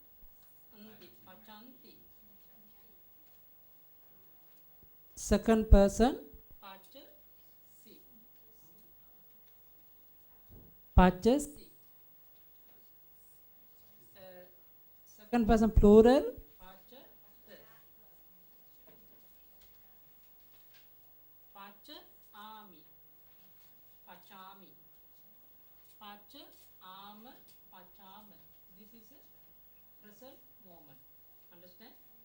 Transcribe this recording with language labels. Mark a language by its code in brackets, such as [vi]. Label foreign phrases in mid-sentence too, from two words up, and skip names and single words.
[en] Second person pachasi. [sa] Pachasi. [en] Second person plural pachat. [sa] Pachami. Pachami. Pachama. Pachama. [en] This is a present moment. Understand?